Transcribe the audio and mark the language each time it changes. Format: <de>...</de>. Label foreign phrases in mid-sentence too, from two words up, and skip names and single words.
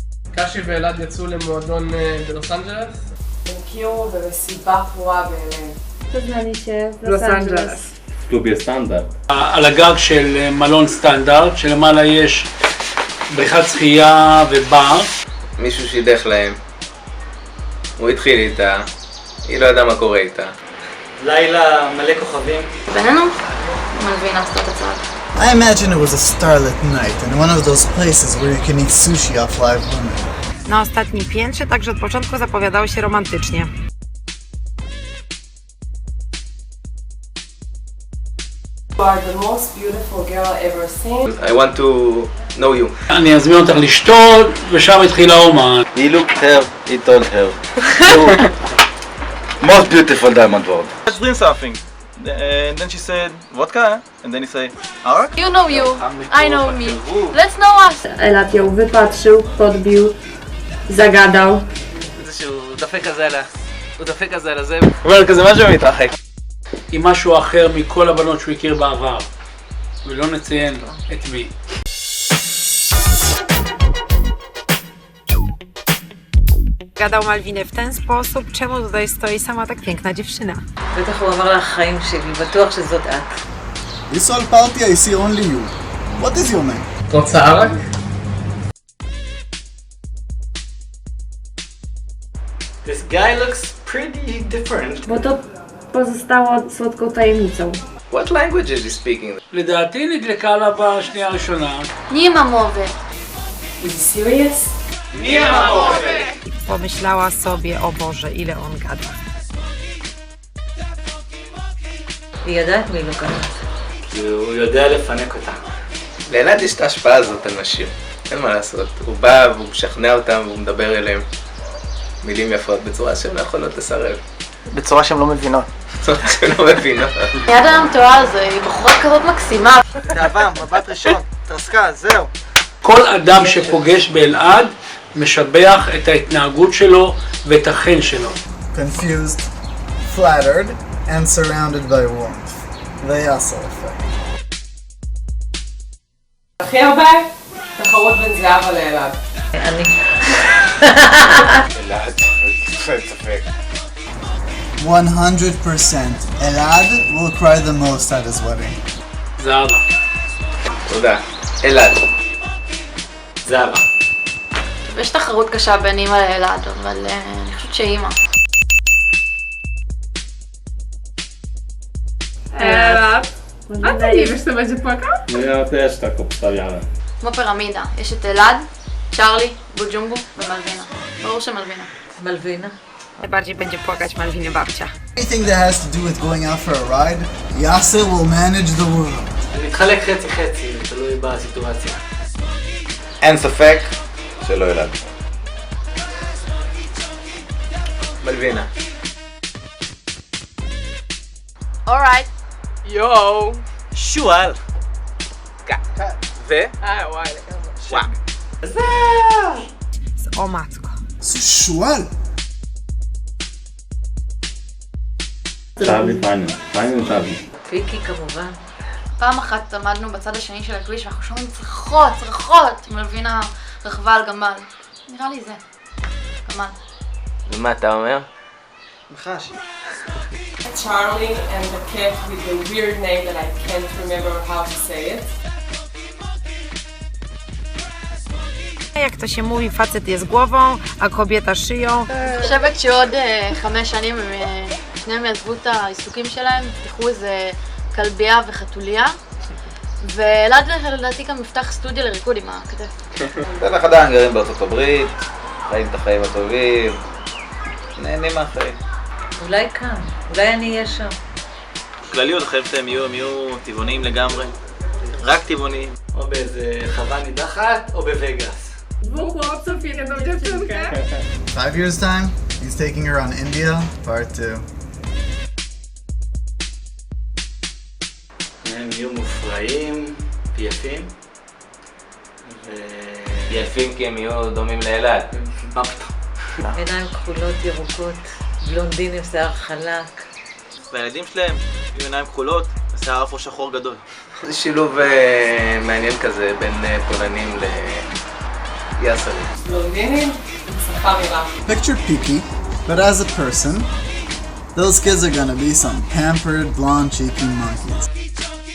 <he>קשי ואלעד יצאו למועדון בלוס אנג'לס? הם הכירו במסיבה פרועה באמת.</he> <pl>poznali się w Los Angeles. W klubie Standard.</pl> <he>על הגג של מלון סטנדרט, שלמעלה יש בריכת שחייה ובר. מישהו שידך להם. הוא התחיל איתה, היא לא ידעה מה קורה איתה. לילה מלא כוכבים. בינינו, מלווינה עשתה את הצעד.</he> <en>I imagine it was a starlit night in one of those places where you can eat sushi off live women.</en> <pl>Na ostatnim piętrze także od początku zapowiadało się romantycznie.</pl> <en>You are the most beautiful girl ever seen. I want to know you.</en> <he>אני אזמין אותך לשתות, ושם התחילה האומה.</he> <en>He looked her, he told her. So, most beautiful diamond world. Let's drink something. And then she said, vodka? And then he said, alright. You know you, I know me. Let's know us.</en> <pl>Elad ją wypatrzył, podbił, zagadał.</pl> <he>הוא דופק כזה על הזה. הוא אומר כזה משהו ומתרחק. עם משהו אחר מכל הבנות שהוא הכיר בעבר. ולא נציין את מי.</he> <pl>Gadał Malwinę w ten sposób, czemu tutaj stoi sama tak piękna dziewczyna.</pl> <he>בטח הוא אמר לה החיים שלי, בטוח שזאת את.</he> <en>This whole party I see only you. What is your name?</en> <he>רוצה ערק?</he> <en>This guy looks pretty different.</en> <pl>Bo to pozostało słodką tajemnicą.</pl> <en>What language is he speaking?</en> <he>לדעתי נדלקה לה בשנייה הראשונה.</he> <pl>Nie ma mowy.</pl> <en>Is he serious?</en> <pl>Pomyślała sobie, o Boże, ile on gada.</pl> <he>היא יודעת מי לוקחת. הוא יודע לפנק אותה. לאלעד יש את ההשפעה הזאת על נשים. אין מה לעשות. הוא בא והוא משכנע אותם והוא מדבר אליהם מילים יפות בצורה שהן לא יכולות לסרב. בצורה שהן לא מבינות. בצורה שהן לא מבינות. יד המתואר הזה, היא בחורה כזאת מקסימה. תאווה, מבט ראשון, תרסקה, זהו. כל אדם שפוגש באלעד משבח את ההתנהגות שלו ואת החן שלו.</he> <en>Confused, flattered, and surrounded by warmth. The Yassel effect.</en> <he>הכי הרבה תחרות בין זהבה לאלעד. אני. אלעד, אין ספק.</he> <en>100% Elad will cry the most at his wedding.</en> <he>זהבה. תודה. אלעד. זהבה. יש תחרות קשה בין אמא לאלעד, אבל אני חושבת שאמא.</he> <pl>Elad, a ty nie wiesz, kto będzie płakał? No ja też tak obstawiałem.</pl> <he>כמו פירמידה, יש את אלעד, צ'ארלי, בוג'ומבו ומלווינה. ברור שמלווינה. מלווינה.</he> <pl>Najbardziej będzie płakać Malwiny babcia.</pl> <en>Anything that has to do with going out for a ride, Yassel will manage the world.</en> <he>זה מתחלק חצי-חצי, תלוי בסיטואציה. אין ספק שלא אלעד. מלווינה. אורייט. יואו! שועל! ו? וואו!</he> <pl>O matko.</pl> <he>זה שועל. שבי פיינל שבי. פיקי כמובן. פעם אחת עמדנו בצד השני של הכביש ואנחנו שומעים צרחות. מלווינה רכבה על גמל. נראה לי זה. גמל. ומה אתה אומר? מחש.</he> <en>Charlie and the cat with the weird name that I can't remember how to say it.</en> <pl>Jak to się mówi, facet jest głową, a kobieta szyją.</pl> <he>אני חושבת שעוד 5 שנים שניהם יעזבו את העיסוקים שלהם, יפתחו איזה כלבייה וחתוליה. ואלעד לדעתי גם יפתח סטודיו לריקוד עם הכתף. אתם עדיין גרים בארצות הברית, חיים את החיים הטובים, נהנים מהחיים. אולי כאן, אולי אני אהיה שם. כלליות, חייבת שהם יהיו טבעוניים לגמרי. רק טבעוניים. או באיזה חווה נידחת, או בווגאס.</he> <pl>Dwóch chłopców i jedną dziewczynkę.</pl> <en>5 years time, he's taking her on India, part 2.</en> <he>הם יהיו מופרעים, יפים. יפים כי הם יהיו דומים לאלעד. מה פתאום? עיניים כחולות, ירוקות, בלונדינים, שיער חלק. והילדים שלהם יהיו עיניים כחולות, שיער אפרו שחור גדול. זה שילוב מעניין כזה בין פולנים יאסר. בלונדינים עם שפה מרה.</he> <en>Picture Peaky, but as a person, those kids are gonna be some pampered, blonde-cheeking monkeys.</en>